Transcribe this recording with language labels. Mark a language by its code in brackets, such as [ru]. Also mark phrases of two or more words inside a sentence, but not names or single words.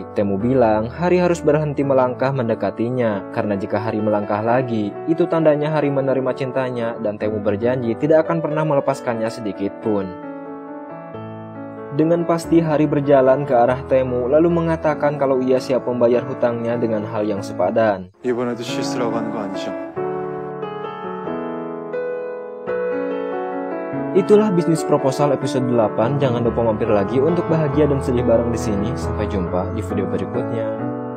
[id] Taemu bilang Hari harus berhenti melangkah mendekatinya, karena jika Hari melangkah lagi, itu tandanya Hari menerima cintanya dan Taemu berjanji tidak akan pernah melepaskannya sedikit pun. Dengan pasti Hari berjalan ke arah Taemu lalu mengatakan kalau ia siap membayar hutangnya dengan hal yang sepadan. [ko] 이번에도 실수라고 하는 거 아니죠? [id] Itulah bisnis proposal episode 8. Jangan lupa mampir lagi untuk bahagia dan sedih bareng di sini. Sampai jumpa di video berikutnya.